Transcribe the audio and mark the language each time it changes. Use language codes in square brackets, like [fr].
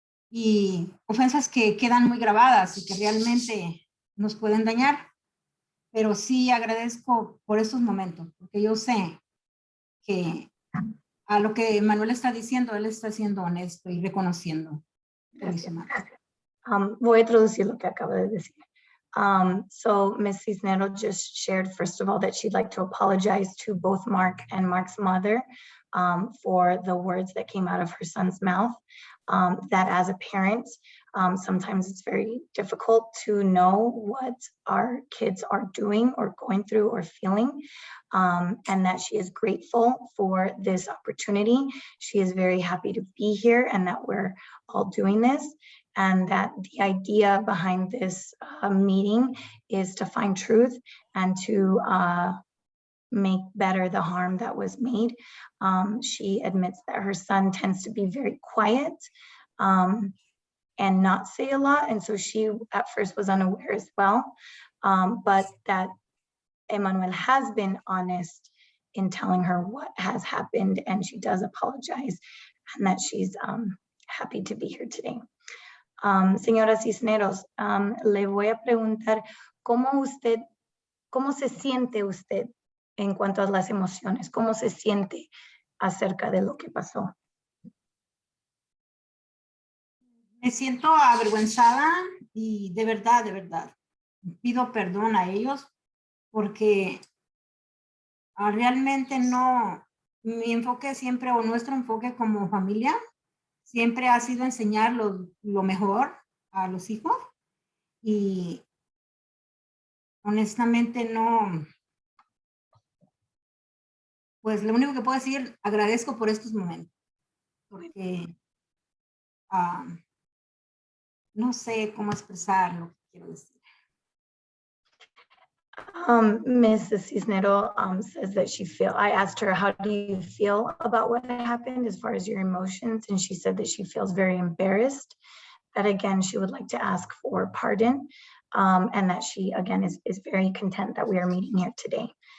[es] Y ofensas que quedan muy grabadas y que realmente nos pueden dañar. Pero sí agradezco por estos momentos, porque yo sé que a lo que Manuel está diciendo, él está siendo honesto y reconociendo. Voy a traducir lo que acaba de decir. [en] So Ms. Cisneros just shared, first of all, that she'd like to apologize to both Mark and Mark's mother for the words that came out of her son's mouth. That as a parent, sometimes it's very difficult to know what our kids are doing or going through or feeling, and that she is grateful for this opportunity. She is very happy to be here and that we're all doing this, and that the idea behind this meeting is to find truth and to make better the harm that was made. She admits that her son tends to be very quiet and not say a lot, and so she at first was unaware as well, but that Emmanuel has been honest in telling her what has happened, and she does apologize, and that she's happy to be here today. [es] Señora Cisneros, le voy a preguntar cómo se siente usted en cuanto a las emociones? ¿Cómo se siente acerca de lo que pasó? Me siento avergüenzada y de verdad, pido perdón a ellos porque realmente no, mi enfoque siempre o nuestro enfoque como familia siempre ha sido enseñar lo mejor a los hijos y honestamente no, pues lo único que puedo decir, agradezco por estos momentos, porque no sé cómo expresar lo que quiero decir. [en] Mrs. Cisnero says that I asked her, how do you feel about what happened as far as your emotions? And she said that she feels very embarrassed, that again, she would like to ask for pardon, and that she, again, is very content that we are meeting here today.